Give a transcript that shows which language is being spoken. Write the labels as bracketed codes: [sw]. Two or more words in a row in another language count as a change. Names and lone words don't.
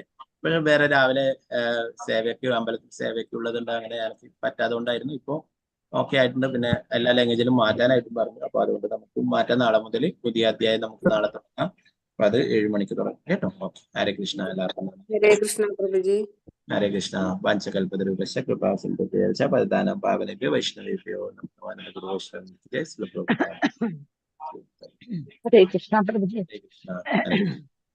[ml] പക്ഷെ വേറെ രാവിലെ സേവയ്ക്ക് അമ്പലത്തിൽ സേവയ്ക്ക് ഉള്ളതുണ്ട്, അങ്ങനെ എനിക്ക് പറ്റാതെ കൊണ്ടായിരുന്നു. ഇപ്പൊ ഓക്കെ ആയിട്ടുണ്ട്. പിന്നെ എല്ലാ ലാംഗ്വേജിലും മാറ്റാനായിട്ടും പറഞ്ഞു. അപ്പൊ അതുകൊണ്ട് നമുക്ക് മാറ്റാൻ നാളെ മുതൽ പുതിയ അധ്യായം നമുക്ക് നാളെ തുടങ്ങാം. അപ്പൊ അത് 7 മണിക്ക് തുടങ്ങും കേട്ടോ. ഓക്കെ, ഹരേ കൃഷ്ണ. എല്ലാവർക്കും ഹരേ കൃഷ്ണ പ്രഭുജി. [sa] ഹരേ കൃഷ്ണ. വാഞ്ചകൽപതരുപശ കൃപാസിന്ധുഭ്യവശ പതിദാനം പാവനേഭ്യോ വൈഷ്ണവേഭ്യോ നമോ നമഃ. ഹരേ കൃഷ്ണ പ്രഭുജി. [ml] ഹരേ കൃഷ്ണ. ഹരേ കൃഷ്ണ.